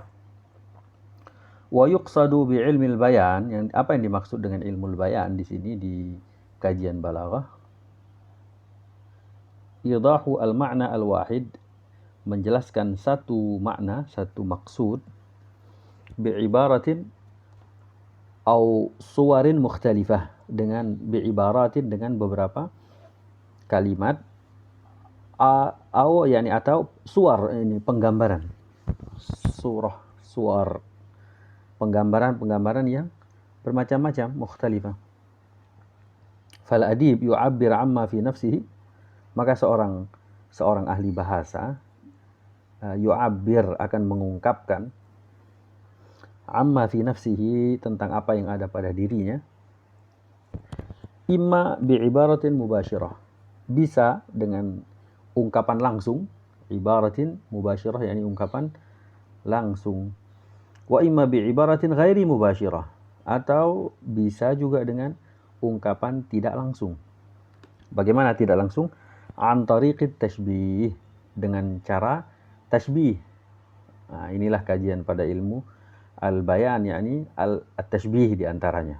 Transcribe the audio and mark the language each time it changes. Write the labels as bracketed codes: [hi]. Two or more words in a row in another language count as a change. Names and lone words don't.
[ar] ويقصد بعلم البيان, [id] yang apa yang dimaksud dengan ilmu bayan di sini di kajian balaghah? [ar] إيضاح المعنى الواحد, [id] menjelaskan satu makna, satu maksud, [ar] بعبارات أو صور مختلفة, [id] dengan bi'ibaratin, dengan beberapa kalimat, atau suar, ini penggambaran, surah, suar, penggambaran yang bermacam-macam, mukhtalifah. [ar] فالأديب يعبر عما في نفسه, [id] maka seorang ahli bahasa yu'abbir, akan mengungkapkan, [ar] عما في نفسه, [id] tentang apa yang ada pada dirinya, [ar] إما بعبارة مباشرة, [id] bisa dengan ungkapan langsung, [ar] عبارة مباشرة [id] yakni ungkapan langsung, [ar] وإما بعبارة غير مباشرة, [id] atau bisa juga dengan ungkapan tidak langsung. Bagaimana tidak langsung? [ar] عن طريق التشبيه, [id] dengan cara tashbih. Inilah kajian pada ilmu al-bayan, yakni al-tashbih diantaranya.